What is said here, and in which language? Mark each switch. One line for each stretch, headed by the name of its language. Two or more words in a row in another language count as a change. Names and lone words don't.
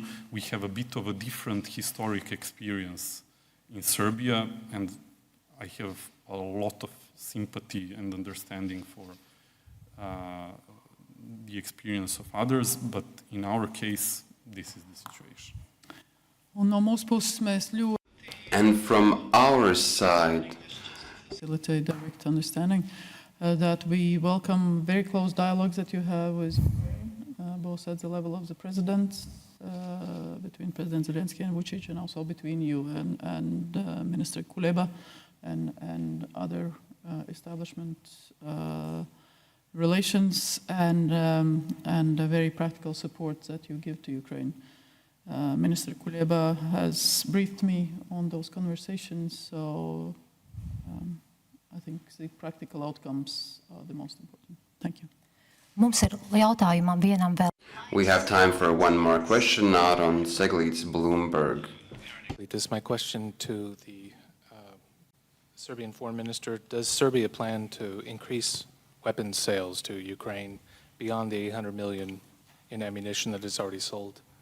English: We have a bit of a different historic experience in Serbia, and I have a lot of sympathy and understanding for the experience of others, but in our case, this is the situation.
Latvian: Un no mūsu puses mēs ļoti
English: And from our side, facilitate direct understanding that we welcome very close dialogues that you have with Ukraine, both at the level of the presidents, between President Zelensky and Vučić, and also between you and Minister Kuleba and other establishment relations, and very practical support that you give to Ukraine. Minister Kuleba has briefed me on those conversations, so I think the practical outcomes are the most important. Thank you.
Latvian: Mums ir jautājumam vienam vēl.
English: we have time for one more question, Aaron Seglits, Bloomberg. This is my question to the Serbian Foreign Minister. Does Serbia plan to increase weapons sales to Ukraine beyond the 800 million in ammunition that is already sold?